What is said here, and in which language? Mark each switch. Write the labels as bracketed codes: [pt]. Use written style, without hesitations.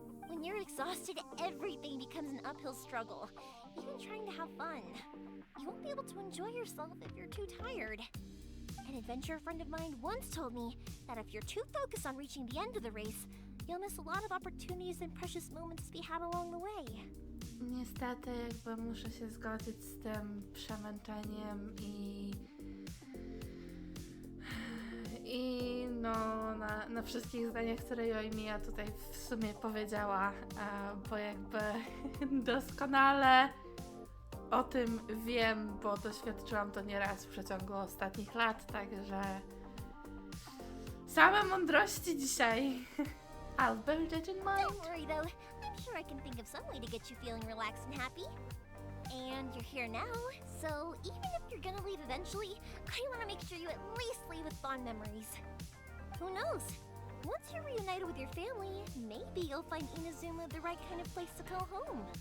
[en] When you're exhausted, everything becomes an uphill struggle. Even trying to have fun. You won't be able to enjoy yourself if you're too tired. An adventurer friend of mine once told me that if you're too focused on reaching the end of the race, you'll miss a lot of opportunities and precious moments to be had along the way. [pl] Niestety jakby muszę się zgodzić z tym przemęczeniem i no na wszystkich zdaniach, które Yoimiya tutaj w sumie powiedziała, bo jakby doskonale o tym wiem, bo doświadczyłam to nieraz w przeciągu ostatnich lat, także same mądrości dzisiaj. [en] I'll bear that in mind. Don't worry though, I'm sure I can think of some way to get you feeling relaxed and happy. And you're here now, so even if you're gonna leave eventually, I want to make sure you at least leave with fond memories. Who knows? Once you're reunited with your family, maybe you'll find Inazuma the right kind of place to call home.